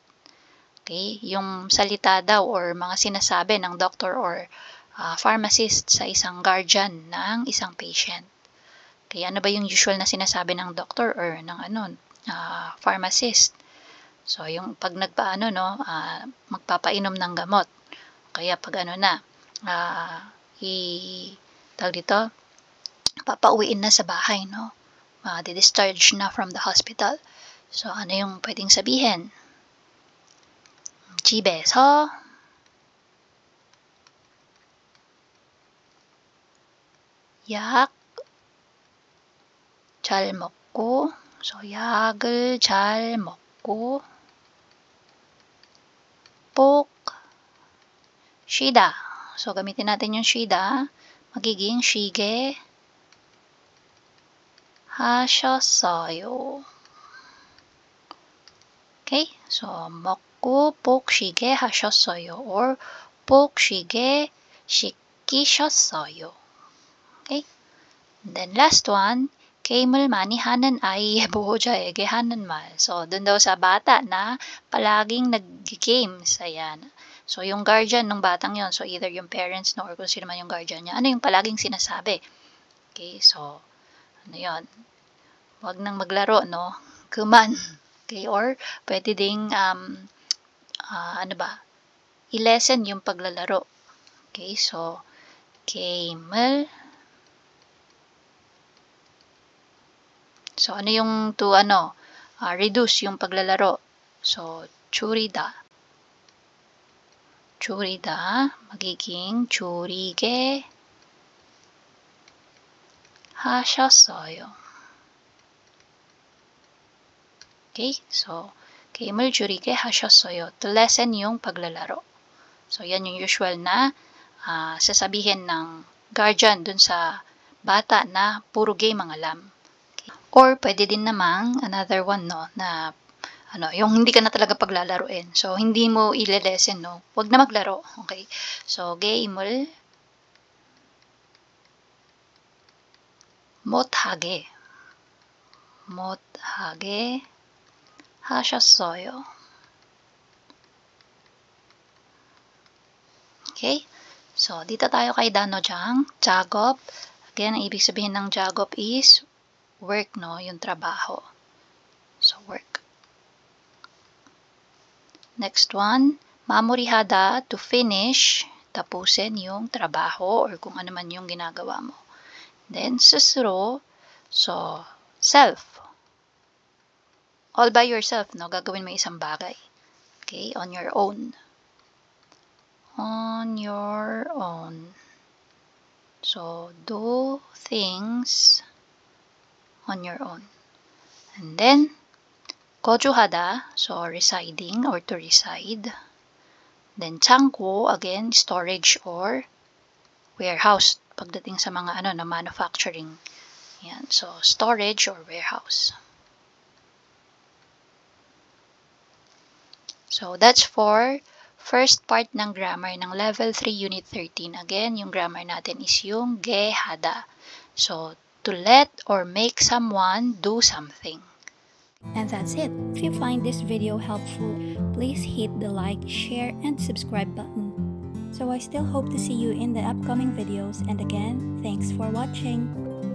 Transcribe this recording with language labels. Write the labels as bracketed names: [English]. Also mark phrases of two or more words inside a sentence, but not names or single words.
[Filipino] Okay, yung salita daw or mga sinasabi ng doctor or pharmacist sa isang guardian ng isang patient. Kaya ano ba yung usual na sinasabi ng doctor or ng pharmacist? So, yung pag nagpaano, no, magpapainom ng gamot. Kaya pag tawag dito, papauwiin na sa bahay, no? Di-discharge na [English] from the hospital. [Filipino] So, ano yung pwedeng sabihin? [Korean] 집에서 약 잘 먹고, so 약을 잘 먹고, 꼭 쉬다. [Filipino] So, gamitin natin yung 쉬다. [Korean] magiging 쉬게 하셨어요. Okay? So, 먹고 꼭 쉬게 하셨어요. Or 꼭 쉬게 시키셨어요. [English] Okay? And then last one, [Korean] 게임을 많이 하는 아이의 보호자에게 하는 말. [Filipino] So, dun daw sa bata na palaging nag-games. Ayan. So, yung guardian ng batang yon, so either yung parents no, or kung sino man yung guardian niya, ano yung palaging sinasabi? Okay, so, ano yon? Huwag nang maglaro, no? Kuman. Okay, or pwede ding, i-lessen yung paglalaro. Okay, so, 게임을 So, ano yung [English] to reduce [Filipino] yung paglalaro? So, [Korean] 줄이다. 줄이다. magiging 줄이게 하셨어요. Okay? So, 게임을 줄이게 하셨어요. [English] To lessen [Filipino] yung paglalaro. So, yan yung usual na sasabihin ng guardian dun sa bata na puro game ang alam. Okay? Or, pwede din namang [English] another one, [Filipino] no, na yung hindi ka na talaga paglalaruin. So, hindi mo ile-lessen, no? Huwag na maglaro. Okay? So, [Korean] 게임을 못하게 하셨어요. [Filipino] Okay? So, dito tayo kay Danojang. [Korean] 작업. [Filipino] Again, ang ibig sabihin ng 작업 [English] is work, [Filipino] no? Yung trabaho. [English] So, work. Next one, 마무리하다, to finish, [Filipino] tapusin yung trabaho or kung ano man yung ginagawa mo. [English] Then, 스스로, so, self. All by yourself, no? [Filipino] Gagawin mo isang bagay. [English] Okay? On your own. On your own. So, do things on your own. And then, 거주하다, so residing or to reside. Then, 창고, again, storage or warehouse. [Filipino] Pagdating sa mga na manufacturing. Yan. [English] So, storage or warehouse. So, that's for first part ng grammar ng Level 3, Unit 13. [Filipino] Again, yung grammar natin is yung gehada. [English] So, to let or make someone do something. And that's it. If you find this video helpful, please hit the like, share, and subscribe button. So I still hope to see you in the upcoming videos, and again, thanks for watching.